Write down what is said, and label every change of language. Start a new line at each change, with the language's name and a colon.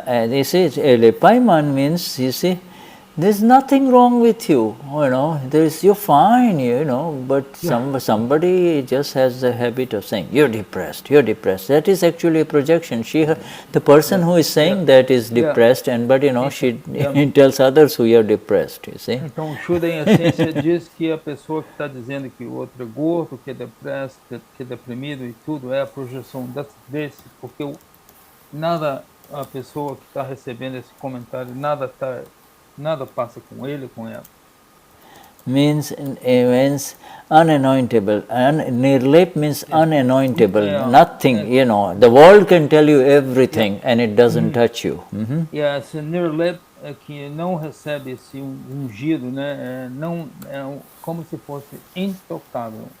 English: You see, Lepaiman means, you see, there's nothing wrong with you, you're fine, but somebody just has the habit of saying, you're depressed. That is actually a projection. The person who is saying that is depressed, she tells others who are depressed, you see.
Portuguese: Então, Shuddha, em essência, diz que a pessoa que está dizendo que o outro é gordo, que é depresso, que é deprimido e tudo, é a projeção desse, porque nada, a pessoa que está recebendo esse comentário, nada passa com ele, com ela.
English: Means unanointable. Nirlep means unanointable. Nothing, the world can tell you everything and it doesn't touch you.
Portuguese: Yes, Nirlep é que não recebe esse ungido, né? Não é como se fosse intocável.